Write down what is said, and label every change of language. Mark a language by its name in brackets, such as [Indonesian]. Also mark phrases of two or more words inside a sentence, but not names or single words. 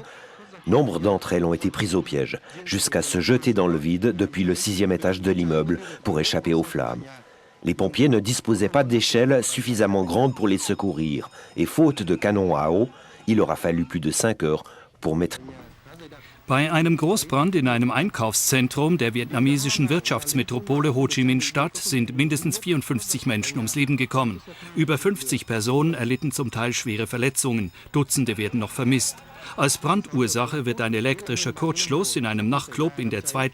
[French] Nombre d'entre elles ont été prises au piège, jusqu'à se jeter dans le vide depuis le 6e étage de l'immeuble pour échapper aux flammes. Les pompiers ne disposaient pas d'échelles suffisamment grandes pour les secourir. Et faute de canons à eau, il aura fallu plus de 5 heures pour mettre... [German] Bei einem Großbrand in einem Einkaufszentrum der vietnamesischen Wirtschaftsmetropole Ho Chi Minh Stadt sind mindestens 54 Menschen ums Leben gekommen. Über 50 Personen erlitten zum Teil schwere Verletzungen. Dutzende werden noch vermisst. Als Brandursache wird ein elektrischer Kurzschluss in einem Nachtclub in der 2.